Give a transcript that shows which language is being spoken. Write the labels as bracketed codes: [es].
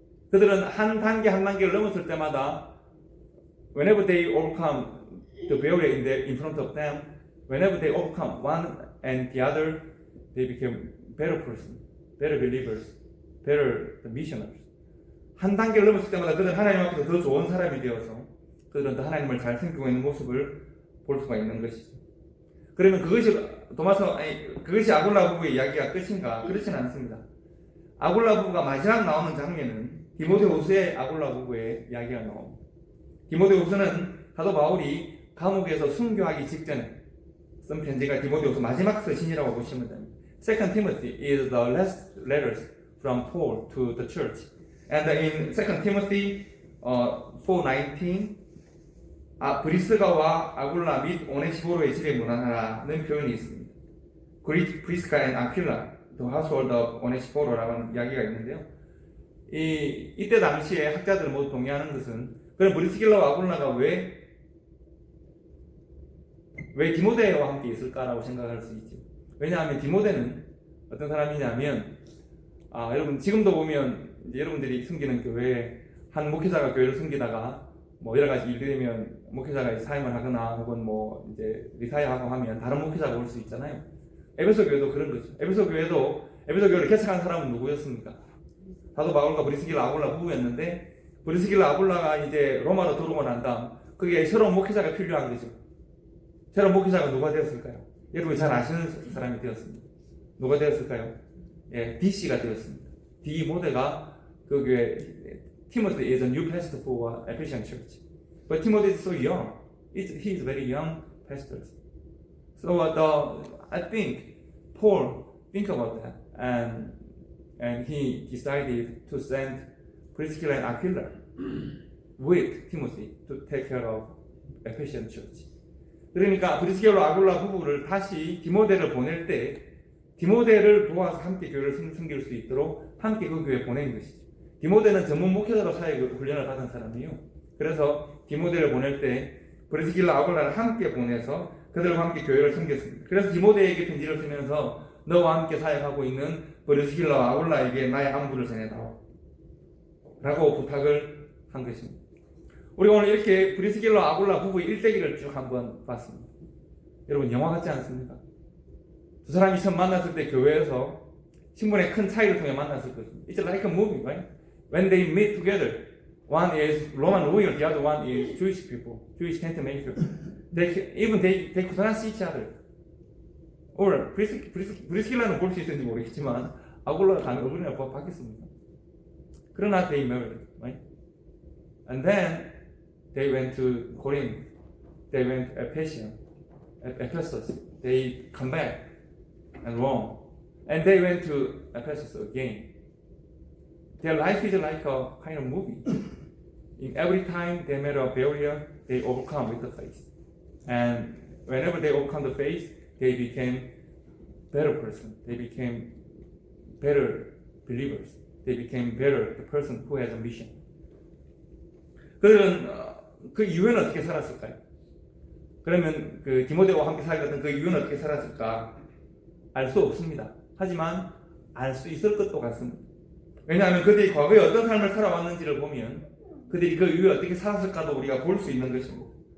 [ko] 그들은 한 단계를 넘었을 때마다 [en] whenever they overcome the barrier in front of them, whenever they overcome one and the other, they became better person, better believers, better missionaries. [ko] 한 단계를 넘었을 때마다 그들은 하나님 앞에서 더 좋은 사람이 되어서 그들은 더 하나님을 잘 섬기고 있는 모습을 볼 수가 있는 것이죠. 그러면 그것이 아굴라 부부의 이야기가 끝인가? 그렇지는 않습니다. 아굴라 부부가 마지막 나오는 장면은 디모데후서의 아굴라 부부의 이야기가 나옵니다. 디모데후서는 사도 바울이 감옥에서 순교하기 직전에 쓴 편지가 디모데후서 마지막 서신이라고 보시면 됩니다. [en] Second Timothy is the last letters from Paul to the church. And in Second Timothy 4:19, [ko] 브리스가와 아굴라 및 오네시포로의 집에 문안하라는 표현이 있습니다. [en] Greet Prisca and Aquila, the household of [ko] 오네시포로라는 이야기가 있는데요. 이때 당시에 학자들은 모두 동의하는 것은 그럼 브리스길라와 아굴라가 왜 디모데와 함께 있을까라고 생각할 수 있죠. 왜냐하면 디모데는 어떤 사람이냐면 여러분 지금도 보면 이제 여러분들이 섬기는 교회에 한 목회자가 교회를 섬기다가 뭐 여러 가지 일이 되면 목회자가 사임을 하거나 혹은 뭐 이제 리타이어하고 하면 다른 목회자가 올 수 있잖아요. 에베소 교회도 그런 거죠. 에베소 교회를 개척한 사람은 누구였습니까? 사도 바울과 브리스길라 아굴라 부부였는데 브리스길라 아굴라가 이제 로마로 들어오고 난 다음 그게 새로운 목회자가 필요한 거죠. 새로운 목회자가 누가 되었을까요? 여러분이 잘 아시는 사람이 되었습니다. 누가 되었을까요? 예, DC가 되었습니다. 디모데가 그 교회 [en] Timothy is a new pastor for Ephesian church. But Timothy is so young. He is very young pastor. So I think Paul think about that and he decided to send Priscilla and Aquila with Timothy to take care of Ephesian church. [ko] 그러니까 브리스길라 아굴라 부부를 다시 디모데를 보낼 때 디모데를 도와서 함께 교회를 섬길 수 있도록 함께 그 교회에 보낸 것이죠. 디모데는 전문 목회자로 사역 훈련을 받은 사람이에요. 그래서 디모데를 보낼 때 브리스길라 아굴라를 함께 보내서 그들과 함께 교회를 섬겼습니다. 그래서 디모데에게 편지를 쓰면서 너와 함께 사역하고 있는 브리스길라와 아굴라에게 나의 안부를 전해다오 라고 부탁을 한 것입니다. 우리가 오늘 이렇게 브리스길라 아굴라 부부의 일대기를 쭉 한번 봤습니다. 여러분 영화 같지 않습니까? 두 사람이 처음 만났을 때 교회에서 신분의 큰 차이를 통해 만났을 것입니다. [en] It's like a movie, right? When they meet together, one is Roman royal, the other one is Jewish people, Jewish tent maker. They could not see each other. [ko] Or 브리스길라는 볼 수 있는지 모르겠지만 아굴라가 가는 얼굴이나 봤겠습니다. 그러나 [en] they married, right? And then they went to Corinth. They went to Ephesus. They come back and Rome. And they went to Ephesus again. Their life is like a kind of movie. In every time they met a barrier, they overcome with the faith. And whenever they overcome the faith, they became better person. They became better believers. They became better the person who has a mission. [ko] 그들은 그 이후에는 어떻게 살았을까요? 그러면 그 디모데와 함께 살았던 그 이후에는 어떻게 살았을까? 알 수 없습니다. 하지만 알 수 있을 것도 같습니다. 왜냐하면 그들이 과거에 어떤 삶을 살아왔는지를 보면 그들이 그 이후에 어떻게 살았을까도 우리가 볼 수 있는 것입니다.